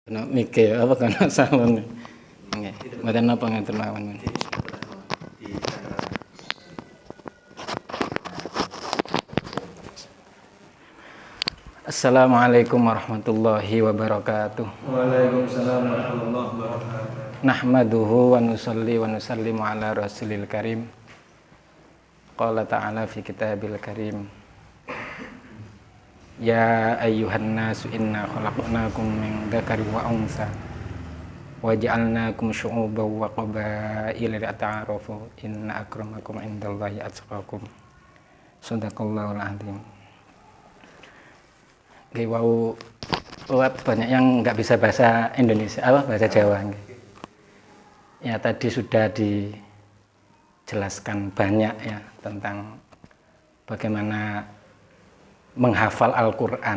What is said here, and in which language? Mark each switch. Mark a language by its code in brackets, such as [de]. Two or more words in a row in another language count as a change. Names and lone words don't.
[jv] Kena mikir apa kena salon. Nggih. Mboten napa ngatur mawon. [ar] السلام عليكم ورحمة الله وبركاته. وعليكم السلام ورحمة الله وبركاته. نحمده ونصلي ونسلم على رسوله الكريم. قال تعالى في كتابه الكريم. يا أيها الناس إنا خلقناكم من ذكر وأنثى وجعلناكم شعوبا وقبائل لتعارفوا إن أكرمكم عند الله أتقاكم. صدق الله العظيم. [id] Wau banyak yang nggak bisa bahasa Indonesia, bahasa Jawa. Ya tadi sudah dijelaskan banyak ya tentang bagaimana menghafal Al-Quran.